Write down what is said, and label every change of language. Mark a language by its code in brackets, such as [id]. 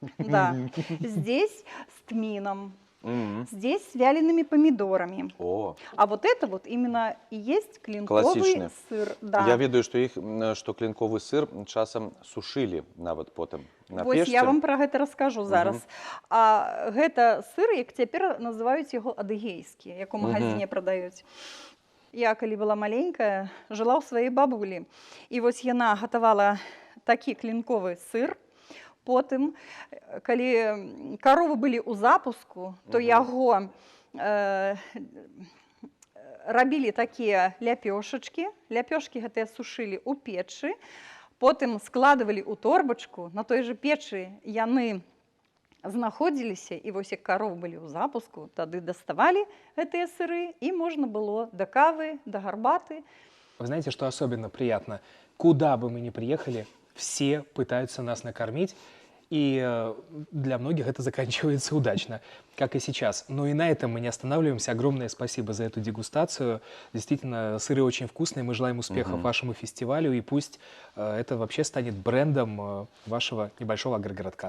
[ru] Да. Здесь с тмином. Здесь с вялеными помидорами. О. А вот это именно и есть клинковый сыр. Да. [be] Я ведаю, что клинковый сыр часам сушили нават потым на печцы. Я вам про гэта раскажу зараз. А гэта сыр, як цяпер называюць яго адыгейскі, як у магазине продаюць. Я, калі была маленькая, жила ў сваёй бабулі. І вось яна гатавала такі клинковый сыр. Потым, калі каровы былі ў запуску, то яго рабілі такія ляпёшачкі. Ляпёшкі гэтыя сушылі ў печы, потым складывалі ў торбачку. На той жа печы яны знаходзіліся, і вось як каровы былі ў запуску, тады даставалі гэтыя сыры, і можна было да кавы, да гарбаты. [ru] Вы знаете, что особенно приятно? Куда бы мы ни приехали, все пытаются нас накормить, и для многих это заканчивается удачно, как и сейчас. Но и на этом мы не останавливаемся. Огромное спасибо за эту дегустацию. Действительно, сыры очень вкусные. Мы желаем успехов вашему фестивалю, и пусть это вообще станет брендом вашего небольшого агрогородка.